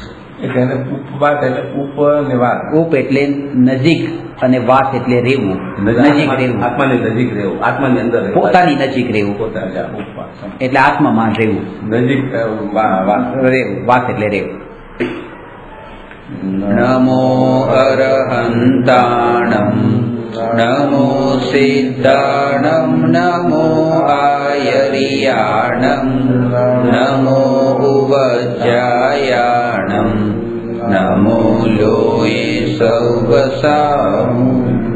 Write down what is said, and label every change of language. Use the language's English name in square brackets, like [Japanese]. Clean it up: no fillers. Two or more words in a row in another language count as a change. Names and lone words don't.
[Gujarati] ઉપ એટલે નજીક અને વાસ એટલે રહેવું, નજીક રહેવું, આત્માની નજીક રહેવું, આત્માની અંદર, પોતાની નજીક રહેવું, એટલે આત્મામાં રહેવું, નજીક રહેવું, વાસ એટલે રહેવું. [Prakrit languages] નમો અરહંતાણમ नमो सिद्धाणं नमो आयर्याणं नमो उवज्जायाणं नमो लोये सौवसाम्